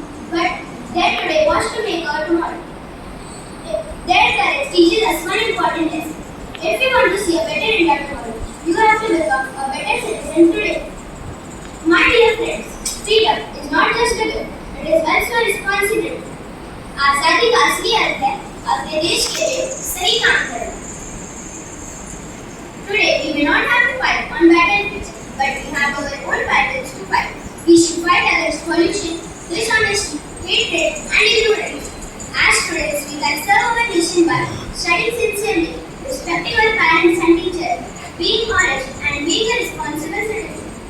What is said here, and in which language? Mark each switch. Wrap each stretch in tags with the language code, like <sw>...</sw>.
<en>But their today was to make our tomorrow. Their courage teaches us one important lesson. If you want to see a better India tomorrow, you have to become a better citizen today. My dear friends, freedom is not just a gift, it is also a responsibility.</en> <hi>आज़ादी का असली अर्थ है अपने देश के लिए सही काम करना।</hi> <en>Today we may not have to fight on battlefields, but we have our own battles to fight. We should fight against pollution, dishonesty, hatred, and ignorance. As students, we can serve our nation by studying sincerely, respecting our parents and teachers, being honest, and being a responsible citizen.</en>